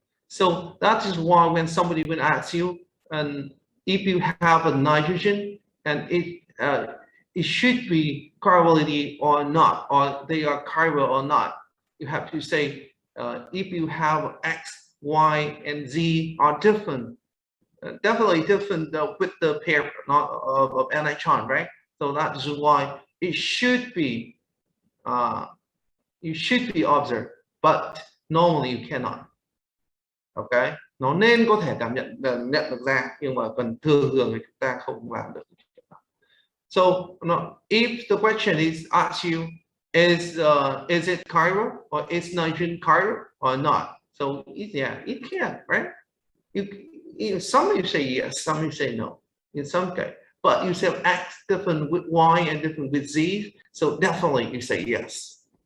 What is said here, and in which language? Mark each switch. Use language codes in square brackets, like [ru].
[en] So that is why when somebody will ask you, and if you have a nitrogen and it should be chirality or not, or they are chiral or not, you have to say if you have X, Y, and Z are different, definitely different with the pair not of anitron, right? So that is why it should be you should be observed, but normally you cannot. [vi] Okay, nó nên có thể nhận được ra, nhưng mà phần thường thì chúng ta không làm được. [en] So if the question is asked you is it chiral or is nitrogen chiral or not? So yeah, it can, right? Some you say yes, some you say no. In some case, but you say X different with Y and different with Z, so definitely you say yes.